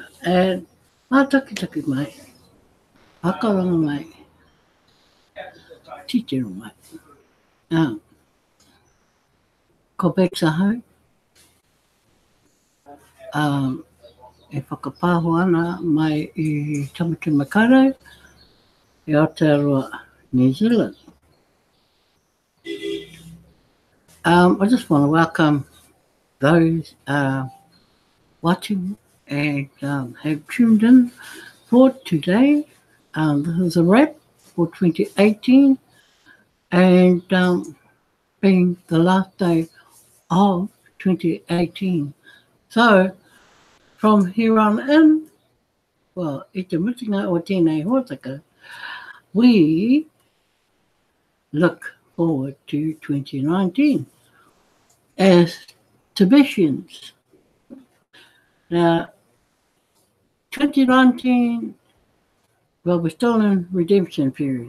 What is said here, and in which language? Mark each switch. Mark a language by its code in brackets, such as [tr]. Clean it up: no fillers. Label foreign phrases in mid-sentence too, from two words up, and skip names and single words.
[mi] Mātakitaki mai, hakaranga mai, titiro mai. Ko Beksa hau, e whakapāho ana mai I Tamaki Makaurau, I Aotearoa, New Zealand. [en] I just want to welcome those watching and have tuned in for today. This is a wrap for 2018 and being the last day of 2018. So from here on in, well, [mi] I te mutinga o tēnei hōtaka, [en] we look forward to 2019 as Tibetians. Now, 2019, well, we're still in redemption period.